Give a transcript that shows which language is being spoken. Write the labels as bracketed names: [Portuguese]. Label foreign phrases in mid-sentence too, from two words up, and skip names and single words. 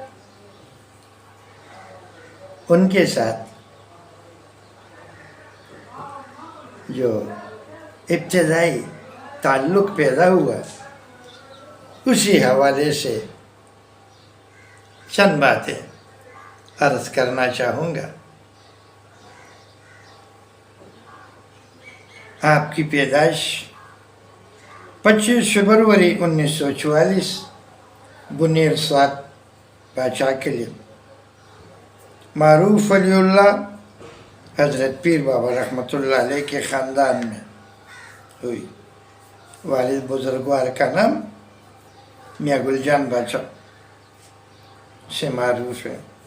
[Urdu] ان کے ساتھ جو ابتدائی تعلق پیدا ہوا اسی حوالے سے چند باتیں عرض کرنا چاہوں گا۔ آپ کی پیدائش 25 فروری 1944 بنیر سوات باچا کلی معروف ولی اللہ حضرت پیر بابا رحمۃ اللہ علیہ کے خاندان میں ہوئی۔ والد بزرگوار کا نام میاں گل جان باچا سے معروف ہے۔